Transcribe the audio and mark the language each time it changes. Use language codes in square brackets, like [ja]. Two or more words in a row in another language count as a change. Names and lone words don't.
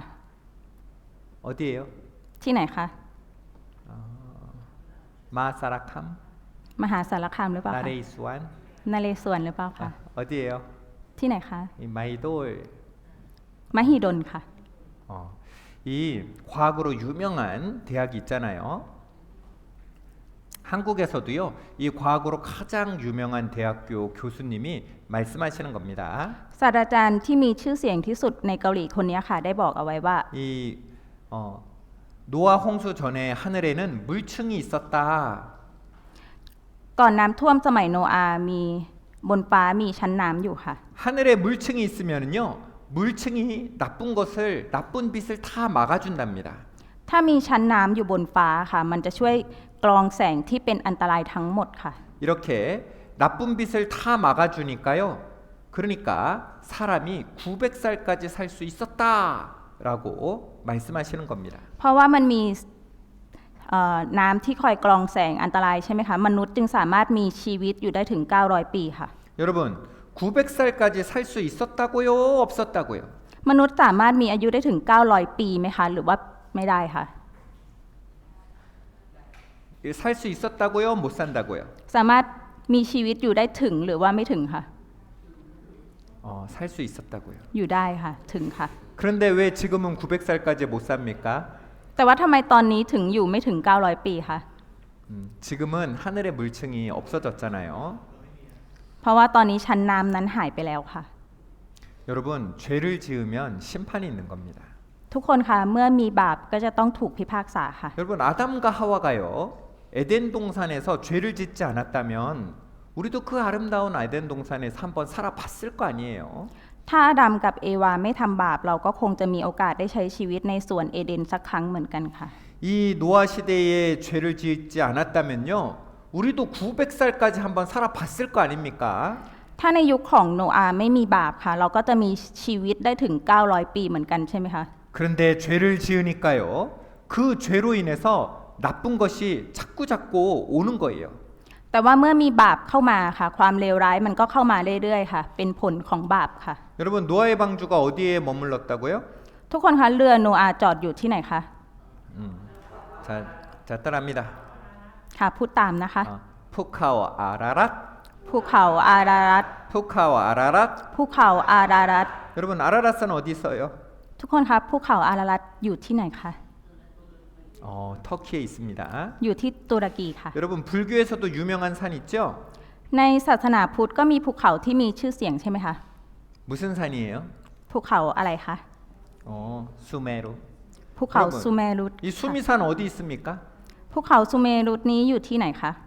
[ko] 어디예요? [th] ที่ไหนคะ [ko] 마사라캄, [th] มหาสารคามหรือเปล่าคะ [ko] 나레이수안, [th] นเรศวรหรือเปล่าคะ [ko] 어디예요? [th] ที่ไหนคะ [ko] 이 마이돌. [th] มหิดลค่ะ [ko] 이 과학으로 유명한 대학이 있잖아요. 한국에서도요 이 과학으로 가장 유명한 대학교 교수님이 말씀하시는 겁니다. [th] ศาสตราจารย์ที่มีชื่อเสียงที่สุดในเกาหลีคนนี้ค่ะได้บอกเอาไว้ว่า [ko] 이 노아 홍수 전에 하늘에는 물층이 있었다. [th] ก่อนน้ำท่วมสมัยโนอาห์มีบนฟ้ามีชั้นน้ำอยู่ค่ะ [ko] 하늘에 물층이 있으면은요 물층이 나쁜 것을 나쁜 빛을 다 막아준답니다. [th] ถ้ามีชั้นน้ำอยู่บนฟ้าค่ะ มันจะช่วยกรองแสงที่เป็นอันตรายทั้งหมดค่ะ [ko] 이렇게 나쁜 빛을 다 막아주니까요. 그러니까 사람이 900살까지 살 수 있었다라고 말씀하시는 겁니다. [th] เพราะว่ามันมีน้ำที่คอยกรองแสงอันตรายใช่ไหมคะมนุษย์จึงสามารถมีชีวิตอยู่ได้ถึง900ปีค่ะ [ko] 여러분 900살까지 살 수 있었다고요? 없었다고요? [th] มนุษย์สามารถมีอายุได้ถึง900ปีไหมคะหรือว่าไม่ได้ค่ะ [ko] 살 수 있었다고요? 못 산다고요? [th] สามารถมีชีวิตอยู่ได้ถึงหรือว่าไม่ถึงค่ะ [ko] 살 수 있었다고요. [th] อยู่ได้ค่ะถึงค่ะ [ko] 그런데 왜 지금은 900살까지 못 삽니까? [th] แต่ว่าทำไมตอนนี้ถึงอยู่ไม่ถึง900ปีคะ [ko] 지금은 하늘의 물층이 없어졌잖아요. [th] เพราะว่าตอนนี้ชั้นน้ำนั้นหายไปแล้วค่ะ [ko] 여러분 죄를 지으면 심판이 있는 겁니다. [th] ทุกคนคะเมื่อมีบาปก็จะต้องถูกพิพากษาค่ะ [ko] 여러분 아담과 하와가요 에덴 동산에서 죄를 짓지 않았다면 우리도 그 아름다운 에덴 동산에서 한번 살아봤을 거 아니에요. [th] ถ้าอาดัมกับเอวาไม่ทำบาปเราก็คงจะมีโอกาสได้ใช้ชีวิตในสวนเอเดนสักครั้งเหมือนกันค่ะ [ko] 이 이 노아 시대에 죄를 짓지 않았다면요, 우리도 900살까지 한번 살아봤을 거 아닙니까? [th] ถ้าในยุคของโนอาห์ไม่มีบาปค่ะ เราก็จะมีชีวิตได้ถึง 900 ปีเหมือนกันใช่ไหมคะ [ko] 그런데 죄를 지으니까요, 그 죄로 인해서 나쁜 것이 자꾸 오는 거예요. [th] แต่ว่าเมื่อมีบาปเข้ามาค่ะ ความเลวร้ายมันก็เข้ามาเรื่อยๆค่ะ เป็นผลของบาปค่ะ [ko] 여러분, 노아의 방주가 어디에 머물렀다고요? [th] ทุกคนคะเรือโนอาห์จอดอยู่ที่ไหนคะ [ko] 자 따라합니다. [th] ค่ะ พูดตามนะคะ [ko] 푸카와 아라랏, [th] ภูเขาอารารัต [ko] 푸카와 아라랏. [th] ภูเขาอารารัต [ko] 여러분, 아라랏은 어디 있어요? [th] ทุกคนคะภูเขาอารารัตอยู่ที่ไหนคะ [ko] 터키에 있습니다. [th] อยู่ที่ตุรกีค่ะ [ko] 여러분, 불교에서도 유명한 산 있죠? [th] ในศาสนาพุทธก็มีภูเขาที่มีชื่อเสียงใช่ไหมคะ [ko] 무슨 산이에요? [th] ภูเขาอะไรคะ [ko] 수메루. [th] ภูเขาซูเมรุต [ko] 이 수미산 어디 있습니까? [th] ภูเขาซูเมรุตนี้อยู่ที่ไหนคะ